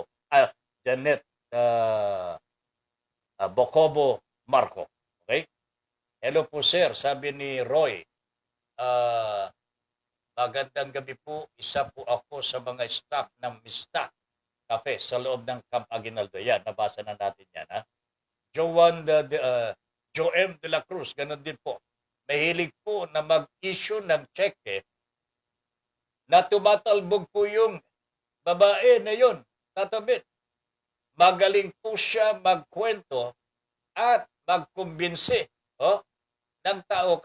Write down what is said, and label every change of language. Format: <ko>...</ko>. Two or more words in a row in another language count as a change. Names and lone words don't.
<tl>Janet Bocobo Marco. Okay? Hello po sir, sabi ni Roy. Magandang gabi po. Isa po ako sa mga staff ng Mista Cafe sa loob ng Camp Aguinaldo. Yan, nabasa na natin yan. Ha? Joem de la Cruz, ganun din po. Mahilig po na mag-issue ng cheque na tumatalbog po yung babae na yun. Tatabit. Magaling po siya magkwento at magkumbinsi ng tao.</tl>